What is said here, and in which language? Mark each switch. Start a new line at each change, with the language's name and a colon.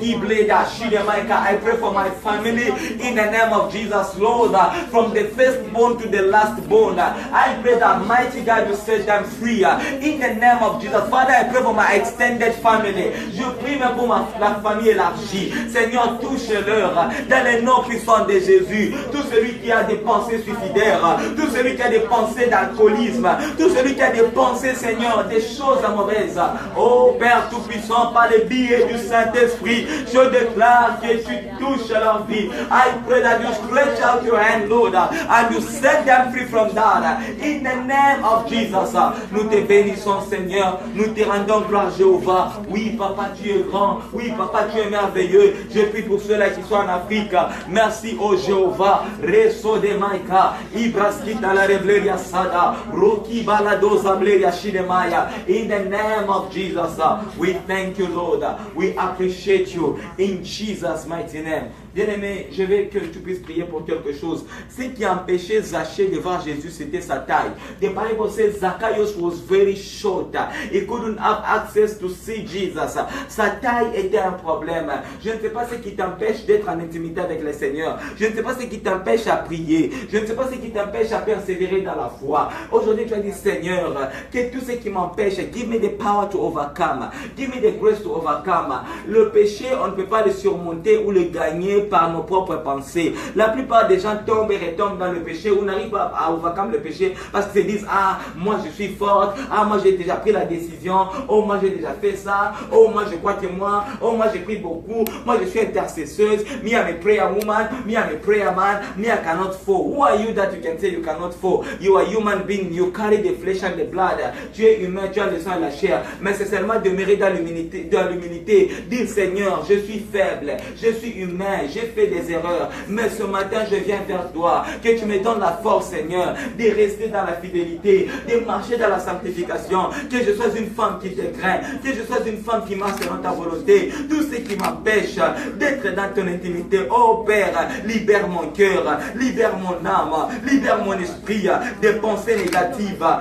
English: I pray for my family in the name of Jesus, Lord, from the firstborn to the lastborn. I pray that mighty God will set them free in the name of Jesus. Father, I pray for my extended family.
French: Je prie même pour la famille élargie. Seigneur, touche-leur dans les noms puissants de Jésus. Tout celui qui a des pensées suicidaires, tout celui qui a des pensées d'alcoolisme, tout celui qui a des pensées, Seigneur, des choses mauvaises. Oh Père Tout-Puissant, par les billets du Saint-Esprit, je déclare que tu touches leur vie.
English: I pray that you stretch out your hand, Lord, and you set them free from that. In the name of Jesus,
French: nous te bénissons, Seigneur. Nous te rendons gloire, Jéhovah. Oui, Papa, tu es grand. Oui, Papa, tu es merveilleux. Je prie pour ceux-là qui sont en Afrique. Merci, oh Jéhovah. Reso de Maika, Ibraskita la Rebleria Sada, Roki Balado Zableria Shidemaya.
English: In the name of Jesus, we thank you, Lord. We appreciate you. In Jesus' mighty name.
French: Bien-aimé, je veux que tu puisses prier pour quelque chose. Ce qui empêchait Zachée de voir Jésus, c'était sa taille.
English: The Bible says Zacchaeus was very short. He couldn't have access to see Jesus.
French: Sa taille était un problème. Je ne sais pas ce qui t'empêche d'être en intimité avec le Seigneur. Je ne sais pas ce qui t'empêche à prier. Je ne sais pas ce qui t'empêche à persévérer dans la foi. Aujourd'hui, tu as dit, Seigneur, que tout ce qui m'empêche,
English: give me the power to overcome. Give me the grace to overcome.
French: Le péché, on ne peut pas le surmonter ou le gagner par nos propres pensées. La plupart des gens tombent et retombent dans le péché ou n'arrivent pas à overcome le péché parce qu'ils se disent, ah, moi je suis forte, ah, moi j'ai déjà pris la décision, oh, moi j'ai déjà fait ça, oh, moi je crois que moi, oh, moi j'ai pris beaucoup, moi je suis intercesseuse,
English: me I'm a prayer woman, me I'm a prayer man, me I cannot fall. Who are you that you can say you cannot fall? You are human being, you carry the flesh and the blood.
French: Tu es humain, tu as le sang et la chair, mais c'est seulement demeurer dans l'humilité, dire Seigneur, je suis faible, je suis humain, j'ai fait des erreurs, mais ce matin je viens vers toi, que tu me donnes la force Seigneur, de rester dans la fidélité, de marcher dans la sanctification, que je sois une femme qui te craint, que je sois une femme qui marche selon ta volonté, tout ce qui m'empêche d'être dans ton intimité, oh Père, libère mon cœur, libère mon âme, libère mon esprit des pensées négatives.